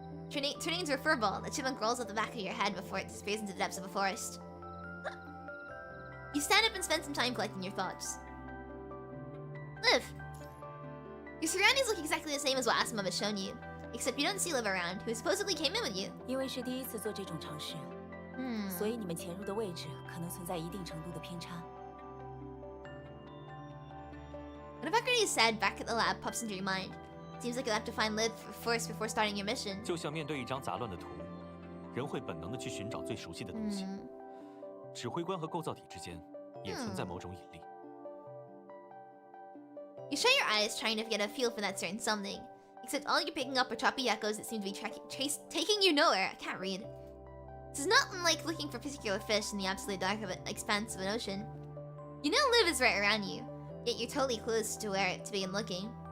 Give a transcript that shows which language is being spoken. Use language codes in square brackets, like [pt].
[en] Turning into a furball, the chipmunk rolls up the back of your head before it disappears into the depths of a forest. You stand up and spend some time collecting your thoughts. Liv! Your surroundings look exactly the same as what Asimov has shown you, except you don't see Liv around, who supposedly came in with you. [zh] 因为是第1次做这种尝试，所以你们潜入的位置可能存在一定程度的偏差。 [en] What Valkyrie said back at the lab pops into your mind. Seems like you'll have to find Liv first before starting your mission. [zh] 就像面对一张杂乱的图，人会本能的去寻找最熟悉的东西。指挥官和构造体之间也存在某种引力。 [en] You shut your eyes, trying to get a feel for that certain something. Except all you're picking up are choppy echoes that seem to be taking you nowhere. I can't read. This is not unlike looking for particular fish in the absolute dark of an expanse of an ocean. You know Liv is right around you, yet you're totally clueless to where to begin looking.